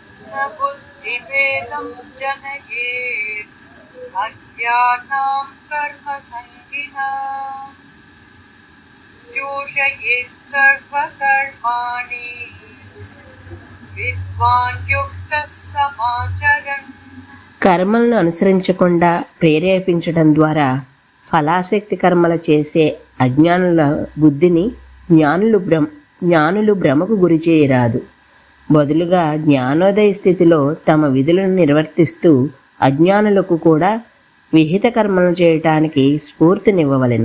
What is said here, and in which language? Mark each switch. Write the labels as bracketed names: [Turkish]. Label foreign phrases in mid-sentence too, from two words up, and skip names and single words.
[Sanskrit] न बुद्धिभेदं जनयेत् अज्ञानां कर्मसङ्गिनां जोषयेत् सर्वकर्माणि विद्वान् युक्तः समाचरन्. [Telugu] కర్మలను అనుసరించకుండా ప్రేరేపించడం ద్వారా ఫలాసక్తి కర్మలు చేసే అజ్ఞానుల బుద్ధిని జ్ఞానులు భ్రమకు గురి చేయరాదు. బదులుగా జ్ఞానోదయ స్థితిలో తమ విధులను నిర్వర్తిస్తూ అజ్ఞానులకు కూడా విహిత కర్మలను చేయటానికి స్ఫూర్తినివ్వవలెను.